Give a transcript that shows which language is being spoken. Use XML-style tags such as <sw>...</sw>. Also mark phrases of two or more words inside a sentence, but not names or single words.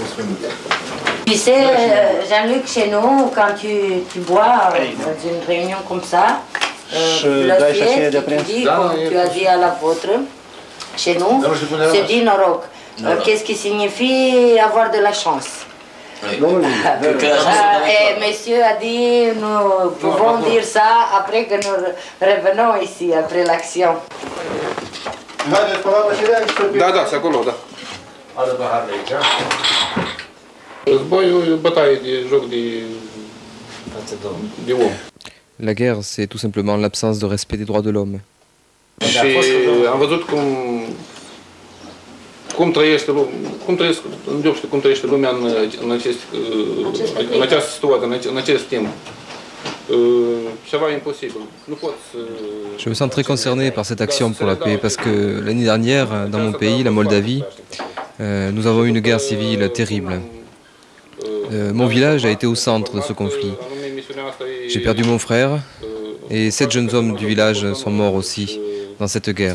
<fr>Tu sais, Jean-Luc, chez nous, quand tu bois dans une réunion comme ça, l'assiette, tu dis, comme tu as dit à la vôtre, chez nous, c'est dit Noroc. Qu'est-ce qui signifie avoir de la chance? Et monsieur a dit, nous pouvons dire ça après que nous revenons ici, après l'action.</fr> <ro>Da, c'est acolo, da.</ro> <fr>La guerre, c'est tout simplement l'absence de respect des droits de l'homme.</fr> <ro>Cum trăiește lumea în această situație, în acest timp.</ro> <fr>Je me sens très concerné par cette action pour la paix parce que l'année dernière, dans mon pays, la Moldavie, nous avons eu une guerre civile terrible. Mon village a été au centre de ce conflit. J'ai perdu mon frère et 7 jeunes hommes du village sont morts aussi dans cette guerre.</fr>